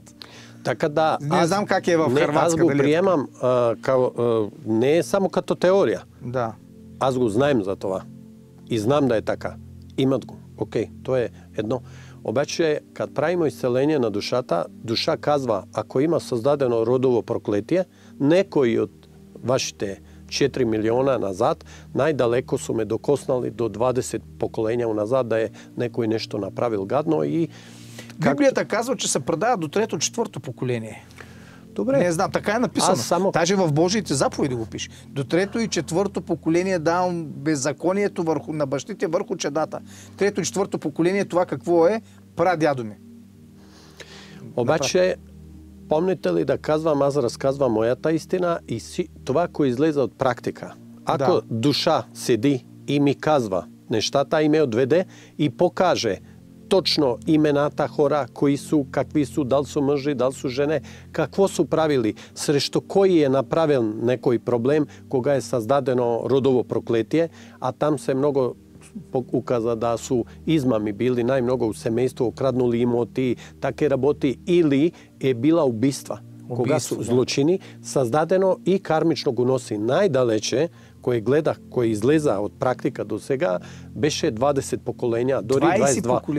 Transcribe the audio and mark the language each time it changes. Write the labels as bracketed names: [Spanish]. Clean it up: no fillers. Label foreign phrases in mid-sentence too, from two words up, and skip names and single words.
[Bulgarian] Така да. Не знам как е в Хърватска. Аз го приемам не само като теория. Да. аз го знаем за това. И знам да е така. Имат го. [Macedonian] Океј, тоа е едно. Обаче, кад правимо исцеление на душата, душа казва, ако има создадено родово проклетие, некои од вашите 4 милиона назад, најдалеко су ме докоснали до 20 поколенја назад да е некој нешто направил гадно и... Библијата казва, че се предава до трето, четврто поколение. [Bulgarian] Добре. Не знам, така е написано. Даже в Божиите заповеди го пише. До трето и четврто поколение давам беззаконието на бащите върху чедата. Трето и четврто поколение, това какво е? Прадядо ми. [Macedonian] Обаче, помните ли да казвам, аз разказвам моята истина и това, кој излезе од практика. Ако душа седи и ми казва нещата и ме одведе и покаже точно имената хора, кои су, какви су, дал су мъжи, дал су жене, какво су правили, срещу кој е направен некој проблем, кога е создадено родово проклетие, а там се многу указа да су измами били најмногу у семејство, окраднули имоти, таке работи, или е била убиства. Кога су злочини, создадено и кармично го носи најдалече, кој гледах, кој излеза од практика до сега, беше 20 поколенја, дори 22.